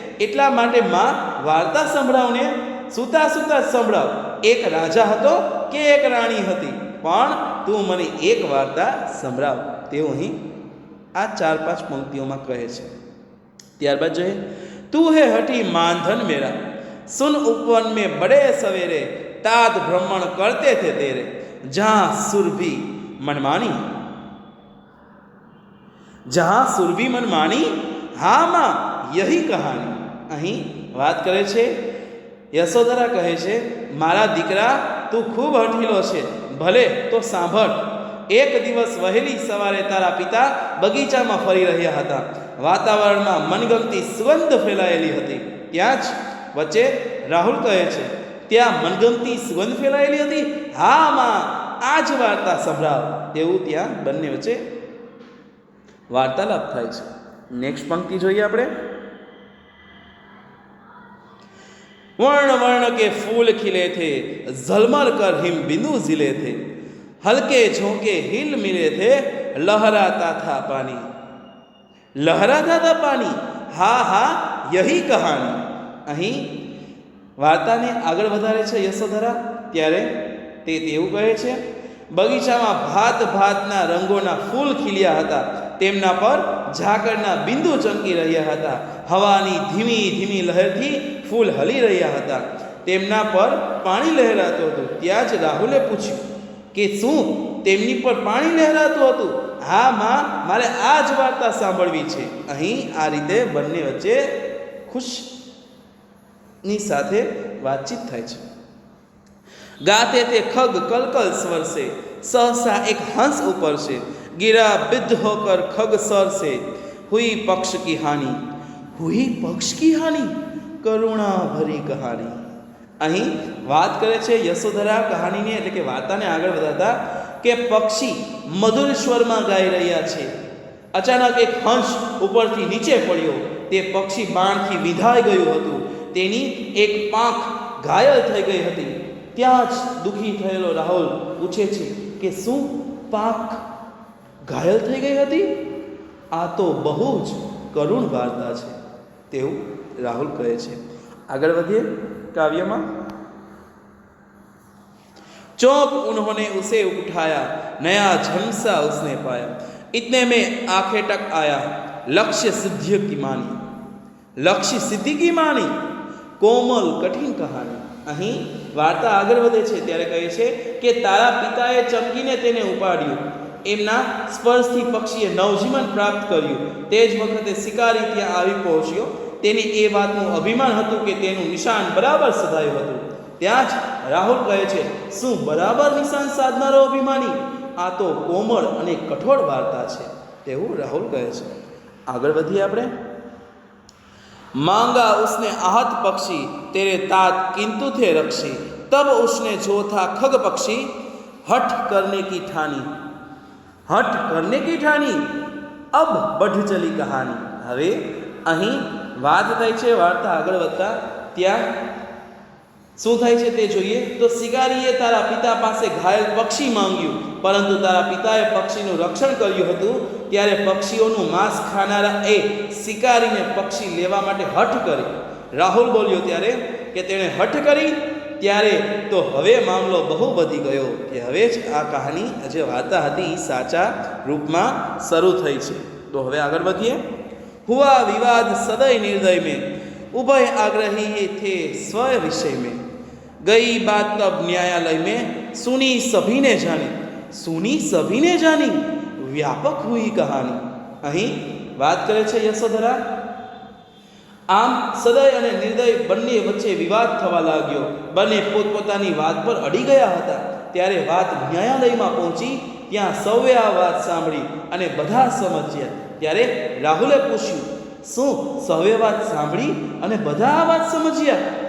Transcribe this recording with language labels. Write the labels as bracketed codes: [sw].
[gu] એટલા માટે માં વાર્તા સંભળાવને, સૂતા સૂતા સંભળાવ। એક રાજા હતો કે એક રાણી હતી, પણ તું મને એક વાર્તા સંભળાવ, તેવું અહીં આ 4-5 પંક્તિઓમાં કહે છે। ત્યારબાદ જોઈએ, [hi] तू है हठी मानधन मेरा, सुन उपवन में बड़े सवेरे, तात भ्रमण करते थे तेरे, जहां सुरभि मनमानी। जहां सुरभि मनमानी, हाँ माँ यही कहानी। [gu] અહીં વાત કરે છે યશોધરા કહે છે મારા દીકરા તું ખૂબ હઠીલો છે, ભલે તો સાંભળ। એક દિવસ વહેલી સવારે તારા પિતા બગીચામાં ફરી રહ્યા હતા। વાતાવરણમાં મનગમતી સુગંધ ફેલાયેલી હતી। ત્યાં જ વચ્ચે રાહુલ કહે છે ત્યાં મનગમતી સુગંધ ફેલાયેલી હતી, હા માં આ જ વાર્તા સંભળાવ, તેવું ત્યાં બંને વચ્ચે વાર્તાલાપ થાય છે। નેક્સ્ટ પંક્તિ જોઈએ આપણે। [hi] वर्ण वर्ण के फूल खिले थे, झलमल कर हिम बिंदु जिले थे, हल्के झोंके हिल मिले थे, लहराता था पानी। लहराता था पानी, हाँ हाँ यही कहानी। [gu] અહીં વાર્તાને આગળ વધારે છે યશોધરા, ત્યારે તે તેવું કહે છે બગીચામાં ભાત ભાતના રંગોના ફૂલ ખીલ્યા હતા, તેમના પર ઝાકળના બિંદુ ચમકી રહ્યા હતા। હવાની ધીમી ધીમી લહેરથી ફૂલ હલી રહ્યા હતા, તેમના પર પાણી લહેરાતું હતું। ત્યાં જ રાહુલે પૂછ્યું કે શું તેમની પર પાણી લહેરાતું હતું? હા માં મારે આ જ વાર્તા સાંભળવી છે। અહીં આ રીતે બંને વચ્ચે ખુશની સાથે વાતચીત થાય છે। [hi] गाते थे खग कलकल स्वर से, सहसा एक हंस ऊपर से गिरा, बिद्ध होकर खग सर से हुई पक्ष की हानि। हुई पक्ष की हानि करुणा भरी कहानी। [gu] અહીં વાત કરે છે યશોધરા કહાનીને એટલે કે વાર્તાને આગળ વધારતા કે પક્ષી મધુર સ્વરમાં ગાઈ રહ્યા છે। અચાનક એક હંસ ઉપરથી નીચે પડ્યો। તે પક્ષી બાણથી વિંધાઈ ગયું હતું। તેની એક પાંખ ઘાયલ થઈ ગઈ હતી। ત્યાં જ દુઃખી થયેલો રાહુલ પૂછે છે કે શું પાંખ ઘાયલ થઈ ગઈ હતી? આ તો બહુ જ કરુણ વાર્તા છે તેવું રાહુલ કહે છે। આગળ વધીએ [hi] काव्य में। चौंक उन्होंने उसे उठाया, नया झंसा उसने पाया। इतने में आंखें टक आया, लक्ष्य सिद्धि की मानी। लक्ष्य सिद्धि की मानी कोमल कठिन कहानी। [gu] અહીં વાર્તા આગળ વધે છે ત્યારે કહે છે કે તારા પિતાએ ચમકીને તેને ઉપાડ્યું। એમના સ્પર્શથી પક્ષીએ નવજીવન પ્રાપ્ત કર્યું। તે જ વખતે શિકારી ત્યાં આવી પહોંચ્યો। તેની એ વાતનું અભિમાન હતું કે તેનું નિશાન બરાબર સધાયું હતું। ત્યાં જ રાહુલ કહે છે શું બરાબર નિશાન સાધનારો અભિમાની? આ તો કોમળ અને કઠોર વાર્તા છે તેવું રાહુલ કહે છે। આગળ વધીએ આપણે। [hi] मांगा उसने आहत पक्षी तेरे तात किंतु थे रक्षी। तब उसने जो था खग पक्षी हठ करने की ठानी। हठ करने की ठानी अब बढ़ चली कहानी। [gu] હવે અહીં વાત થાય છે વાર્તા આગળ વધતા ત્યાં શું થાય છે તે જોઈએ તો શિકારીએ તારા પિતા પાસે ઘાયલ પક્ષી માંગ્યું, પરંતુ તારા પિતાએ પક્ષીનું રક્ષણ કર્યું હતું। ત્યારે પક્ષીઓનું માંસ ખાનારા એ શિકારીને પક્ષી લેવા માટે હઠ કરી। રાહુલ બોલ્યો ત્યારે કે તેણે હઠ કરી ત્યારે તો હવે મામલો બહુ વધી ગયો કે હવે જ આ કહાની જે વાર્તા હતી એ સાચા રૂપમાં શરૂ થઈ છે। તો હવે આગળ વધીએ। [hi] हुआ विवाद सदय निर्दय में, उभय आग्रही थे स्वय विषय में। गई बात तब न्यायालय में, सुनी सभी ने जानी। सुनी सभी ने जानी व्यापक हुई कहानी। [gu] અહીં વાત કરે છે યશોધરા। આમ સદય અને નિર્દય બંને વચ્ચે વિવાદ થવા લાગ્યો। બંને પોતપોતાની વાત પર અડી ગયા હતા। ત્યારે વાત ન્યાયાલયમાં પહોંચી। ત્યાં સૌએ આ વાત સાંભળી અને બધા સમજ્યા। ત્યારે રાહુલે પૂછ્યું શું સૌએ વાત સાંભળી અને બધા આ વાત સમજ્યા?